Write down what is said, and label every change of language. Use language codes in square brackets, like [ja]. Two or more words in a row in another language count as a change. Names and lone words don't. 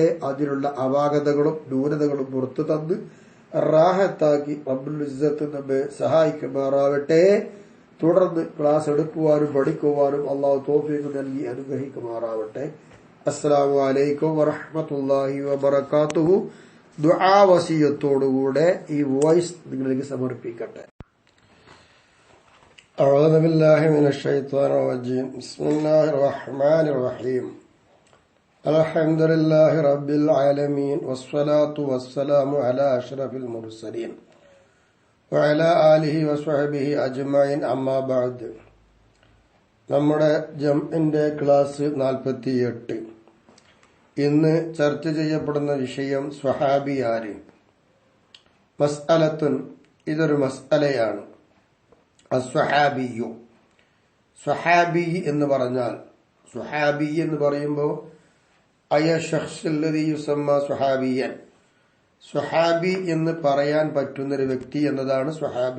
[ml] അതിനുള്ള അപാകതകളും ന്യൂനതകളും പുറത്തു തന്ന് റാഹത്താക്കി [ar] رب العزة [ml] നമ്മെ സഹായിക്കുമാറാവട്ടെ. തുടർന്ന് ക്ലാസ് എടുക്കുവാനും പഠിക്കുവാനും അള്ളാഹു തൗഫീഖ് നൽകി അനുഗ്രഹിക്കുമാറാവട്ടെ. [ar] السلام عليكم ورحمة الله وبركاته. [ml] ദുആ വസിയത്തോടുകൂടെ ഈ വോയിസ് നിങ്ങളിലേക്ക് സമർപ്പിക്കട്ടെ. [ar] أعوذ بالله من الشيطان الرجيم. بسم الله الرحمن الرحيم. الحمد لله رب العالمين والصلاة والسلام على أشرف المرسلين وعلى آله وصحبه أجمعين. أما بعد. [ml] നമ്മുടെ ജംഇന്റെ ക്ലാസ് 48. ഇന്ന് ചർച്ച ചെയ്യപ്പെടുന്ന വിഷയം സ്വഹാബി ആര്. മസ്അലത്തുൻ, ഇതൊരു മസ്അലയാണ്. അസ്വഹാബിയു, സ്വഹാബി എന്ന് പറഞ്ഞാൽ, സ്വഹാബി എന്ന് പറയുമ്പോൾ [ar] أي الشخص الذي يسمى صحابيا, [ml] സ്വഹാബി എന്ന് പറയാൻ പറ്റുന്നൊരു വ്യക്തി എന്നതാണ് സ്വഹാബി.